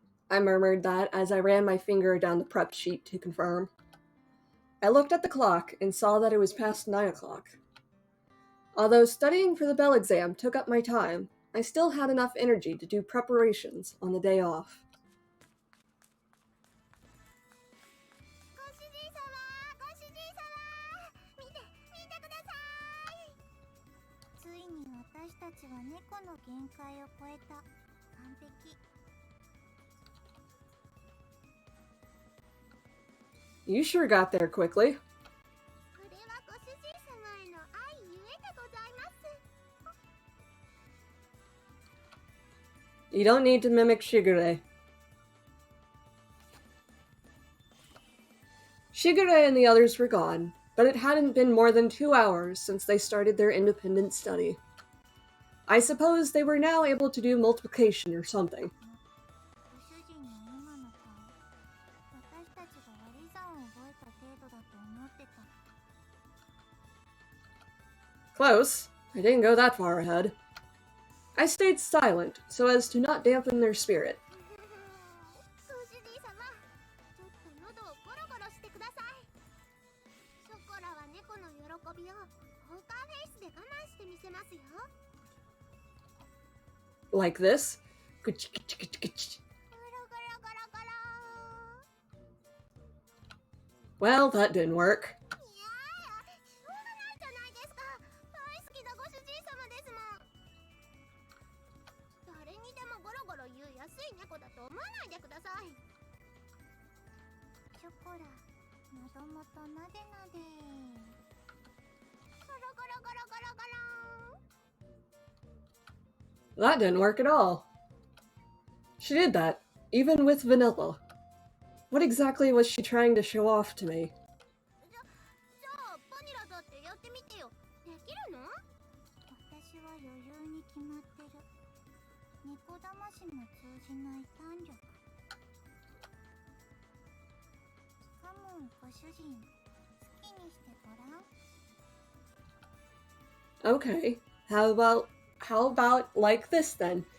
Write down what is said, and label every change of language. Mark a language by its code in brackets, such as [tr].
[en] I murmured that as I ran my finger down the prep sheet to confirm. I looked at the clock and saw that it was past 9 o'clock. Although studying for the bell exam took up my time, I still had enough energy to do preparations on the day off. [ja] ご主人様、ご主人様、見てください。ついに私たちは猫の限界を超えた。完璧。 [en] You sure got there quickly. [ja] これはご主人様への愛ゆえでございます。 [en] You don't need to mimic Shigure. Shigure and the others were gone, but it hadn't been more than 2 hours since they started their independent study. I suppose they were now able to do multiplication or something. [ja] ご主人の今の顔、私たちが割り算を覚えた程度だと思ってた。 [en] Close. I didn't go that far ahead. I stayed silent so as to not dampen their spirit. [ja] ご主人様、ちょっと喉をゴロゴロしてください。ショコラは猫の喜びをポーカーフェイスで我慢してみせますよ。 [en] Like this. [ja] ゴロゴロゴロゴロ。 [en] Well, that didn't work. [ja] いやー、しょうがないじゃないですか。大好きなご主人様ですもん。誰にでもゴロゴロ言う安い猫だと思わないでください。ショコラ、喉元なでなで。ゴロゴロゴロゴロゴロ。 [en] That didn't work at all. She did that, even with vanilla. What exactly was she trying to show off to me? [ja] じゃあバニラだってやってみてよ。できるの？私は余裕に決まってる。猫魂の通じない胆力。カモンご主人、好きにしてごらん。 [en] Okay, how about like this then?